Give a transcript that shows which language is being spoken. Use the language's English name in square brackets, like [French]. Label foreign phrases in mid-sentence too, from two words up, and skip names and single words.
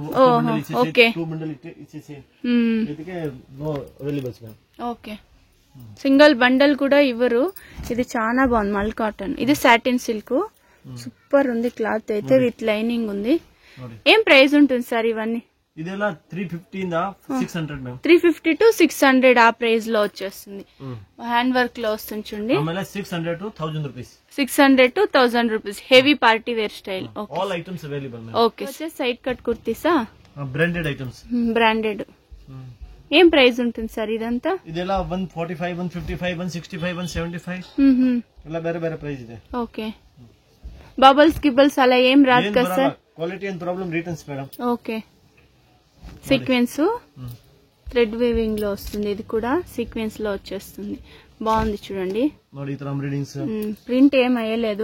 [Telugu] ఓకే, 2 బండల్ ఇచ్చేసి ఇదికే [English] no availables ma'am. [Telugu] ఓకే, [English] single bundle [Telugu] కూడా ఇవ్వరు. ఇది చాలా బాగుంది, [English] mul cotton. [Telugu] ఇది [English] satin silk, [Telugu] సూపర్ ఉంది క్లాత్ అయితే, [English] with lining [Telugu] ఉంది. ఏం ప్రైస్ ఉంటుంది సార్ ఇవన్నీ? [Kannada] ಇದೆಲ್ಲ 350 ಇಂದ 600 ಮ್ಯಾಮ್. [Telugu] 350 to 600 ఆ ప్రైస్ లో వచ్చేస్తుంది. [English] hand work [Telugu] లో వస్తుంది చూడండి. [English] ಆಮೇಲೆ 600 to 1000 rupees. 600 to 1000 rupees. heavy party wear style. all items available ma'am. okay, side cut [Telugu] కుర్తీసా? [English] branded items. [Telugu] బ్రాండెడ్. ఏం ప్రైస్ ఉంటుంది సార్ ఇదంతా? [Kannada] ಇದೆಲ್ಲ 145, 155, 165, 175 ಎಲ್ಲ ಬೇರೆ ಬೇರೆ ಪ್ರೈಸ್ ಇದೆ. [Telugu] ఓకే, బబుల్స్ గిబుల్స్ అలా ఏం రాదు కదా సార్? [English] quality and problem returns madam. [Telugu] ఓకే, [English] sequence thread weaving [Telugu] లో వస్తుంది. ఇది కూడా సీక్వెన్స్ లో వచ్చేస్తుంది. బాగుంది చూడండి. ప్రింట్ ఏం అయ్యలేదు.